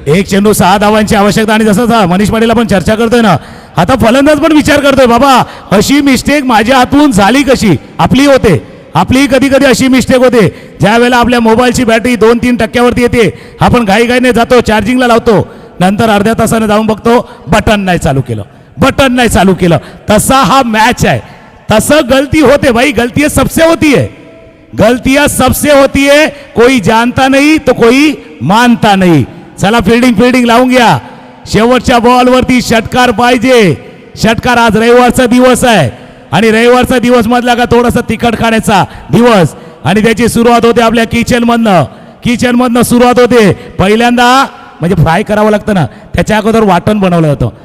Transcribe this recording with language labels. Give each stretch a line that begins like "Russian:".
Marathi: एक चेंडू 6 धावांची आवश्यकता. आणि जसं मनीष पाटील आपण चर्चा करतोय ना, आता फलंदाज पण विचार करतोय, बाबा अशी मिस्टेक माझ्या हातून झाली कशी. आपली होते, आपली कधी कधी अशी मिस्टेक होते, ज्या वेळेला आपल्या मोबाईलची बॅटरी 2-3 टक्क्यावरती येते, आपण घाईघाईने जातो चार्जिंगला लावतो, नंतर अर्ध्या तासाने जाऊन बघतो बटन नाही चालू केलं, बटन नाही चालू केलं. तसा हा मॅच आहे. तसं गलती होते भाई,
Hindi: गलती सबसे होती है, गलतियां सबसे होती है. कोई जानता नहीं तो कोई मानता नहीं.
Marathi: चला फिल्डिंग लावून घ्या. शेवटच्या बॉलवरती षटकार पाहिजे. षटकार. आज रविवारचा दिवस आहे आणि रविवारचा दिवस मधला का थोडासा तिखट खाण्याचा दिवस, आणि त्याची सुरुवात होते आपल्या किचनमधनं सुरुवात होते. पहिल्यांदा म्हणजे फ्राय करावं लागतं ना, त्याच्या अगोदर वाटण बनवलं जातं.